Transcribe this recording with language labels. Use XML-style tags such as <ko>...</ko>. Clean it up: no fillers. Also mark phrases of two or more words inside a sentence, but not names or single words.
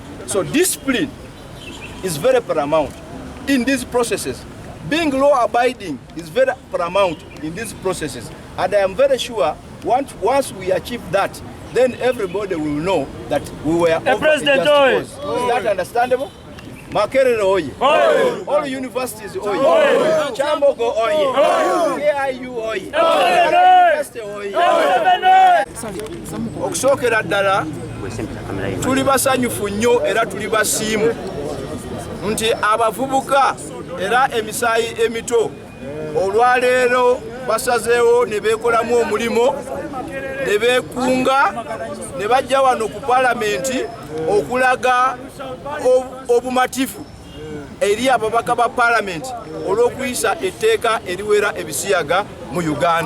<en>So discipline is very paramount in these processes. Being law-abiding is very paramount in these processes. And I am very sure once we achieve that, then everybody will know that we were over a just cause. Is that understandable? Makerere oye. All universities oye. Chambogo oye. KIU oye. University oye.</en> <lg>Okusookera ddala tuli basanyufu nnyo era tuli basiimu nti abavubuka era emisaayi emito olwaleero basazeewo ne beekolamu omulimo ne beekunga ne bajja wano ku palamenti okulaga obumatifu eri ababaka ba palamenti olw'okuyisa etteeka eriwera ebisiyaga mu Uganda.</lg>